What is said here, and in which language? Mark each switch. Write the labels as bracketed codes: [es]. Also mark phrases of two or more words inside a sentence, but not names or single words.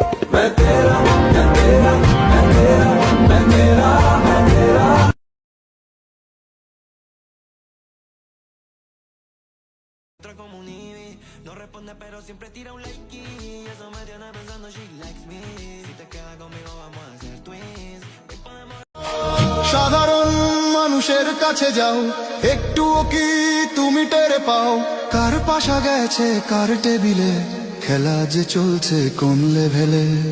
[es] no responde pero siempre tira un like y eso me tiene pensando [en] she likes me. [es] Si te quedas conmigo vamos a hacer twins. [bn] সাধারণ মানুষের কাছে যাও, একটুও কি তুমি টের পাও? কার পাশা গেছে কার টেবিলে, খেলা যে চলছে কোন লেভেলে।